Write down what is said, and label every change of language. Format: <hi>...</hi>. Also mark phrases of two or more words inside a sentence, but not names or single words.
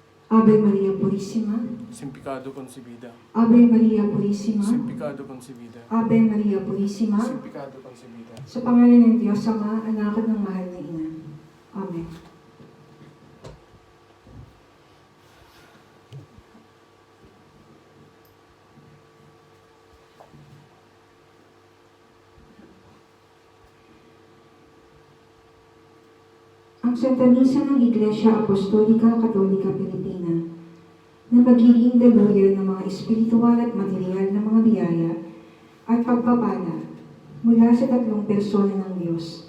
<es>Ave Maria Purísima, sin pecado concebida, Ave Maria Purísima, sin pecado concebida, Ave Maria Purísima, sin pecado concebida.</es> <tl>sa pangalan ng Diyos Ama, Anak at ng mahal na Ina. Amen. Ang Santa Misa ng Iglesia Apostolika Katolika Pilipina na magiging daluyan ng mga espiritual at material na mga biyaya at pagpapala mula sa tatlong persona ng Diyos.</tl>